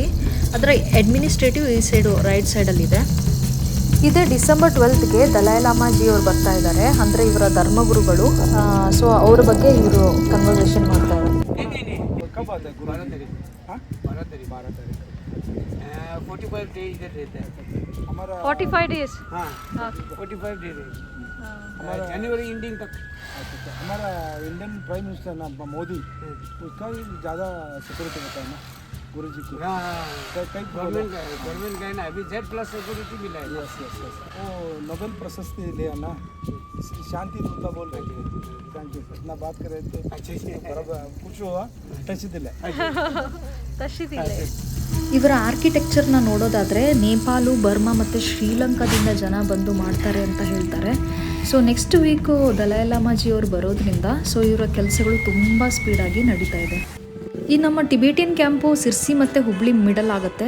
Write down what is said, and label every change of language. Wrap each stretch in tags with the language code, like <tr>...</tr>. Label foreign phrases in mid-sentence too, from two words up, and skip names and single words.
<kn>ಅದರ ಅಡ್ಮಿನಿಸ್ಟ್ರೇಟಿವ್ ಈ ಸೈಡು ರೈಟ್ ಸೈಡಲ್ಲಿದೆ. ಇದೇ ಡಿಸೆಂಬರ್ 12ಗೆ ದಲೈ ಲಾಮಾಜಿ ಅವರು ಬರ್ತಾ ಇದ್ದಾರೆ, ಅಂದರೆ ಇವರ ಧರ್ಮಗುರುಗಳು. ಸೊ ಅವ್ರ ಬಗ್ಗೆ ಇವರು ಕನ್ವರ್ಸೇಷನ್ ಮಾಡ್ತಾ ಇದ್ದಾರೆ.</kn> <hi>45 days इधर रहता है हमारा. 45 days. हाँ 45 days हमारा जनवरी एंडिंग तक. हमारा</hi> <en>Indian Prime Minister</en> <hi>ना मोदी, उसका ही ज़्यादा सिक्योरिटी होता है ना गुरु जी को. कई गवर्नमेंट का है ना, अभी Z+ सिक्योरिटी मिला है. यस वो नोबेल प्रशस्ति लिया ना, शांति दूता बोल रहे थे.</hi> <en>thank you.</en> <hi>इतना बात कर रहे थे. अच्छा बराबर कुछ हुआ टच दिला.</hi> <kn>ಇವರ ಆರ್ಕಿಟೆಕ್ಚರ್ನ ನೋಡೋದಾದರೆ ನೇಪಾಳು, ಬರ್ಮಾ ಮತ್ತು ಶ್ರೀಲಂಕಾದಿಂದ ಜನ ಬಂದು ಮಾಡ್ತಾರೆ ಅಂತ ಹೇಳ್ತಾರೆ. ಸೊ</kn> <en>next week</en> <kn>ದಲೈ ಲಾಮಾಜಿ ಅವರು ಬರೋದ್ರಿಂದ ಸೊ ಇವರ ಕೆಲಸಗಳು ತುಂಬ ಸ್ಪೀಡಾಗಿ ನಡೀತಾ ಇದೆ. ಈ ನಮ್ಮ ಟಿಬೇಟಿಯನ್ ಕ್ಯಾಂಪು ಸಿರ್ಸಿ ಮತ್ತು ಹುಬ್ಳಿ ಮಿಡಲ್ ಆಗುತ್ತೆ.</kn>